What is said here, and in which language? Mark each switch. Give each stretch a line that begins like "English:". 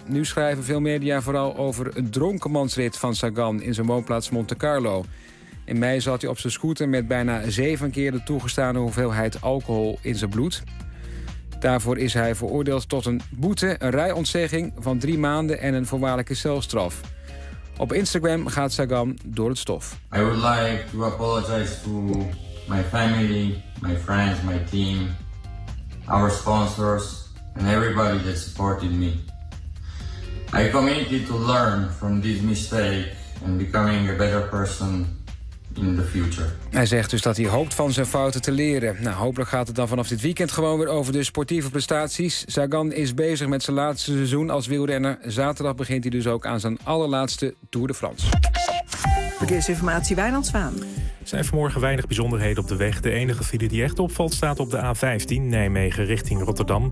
Dutch: Nu schrijven veel media vooral over een dronkenmansrit van Sagan in zijn woonplaats Monte Carlo. In mei zat hij op zijn scooter met bijna 7 keer de toegestane hoeveelheid alcohol in zijn bloed. Daarvoor is hij veroordeeld tot een boete, een rijontzegging van 3 maanden en een voorwaardelijke celstraf. Op Instagram gaat Sagan door het stof.
English: I would like to apologize to my family, my friends, my team, our sponsors and everybody that supported me. I committed to learn from this mistake and becoming a better person in the future.
Dutch: Hij zegt dus dat hij hoopt van zijn fouten te leren. Nou, hopelijk gaat het dan vanaf dit weekend gewoon weer over de sportieve prestaties. Sagan is bezig met zijn laatste seizoen als wielrenner. Zaterdag begint hij dus ook aan zijn allerlaatste Tour de France. Verkeersinformatie, Wijnand Zwaan. Er zijn vanmorgen weinig bijzonderheden op de weg. De enige file die echt opvalt staat op de A15 Nijmegen richting Rotterdam.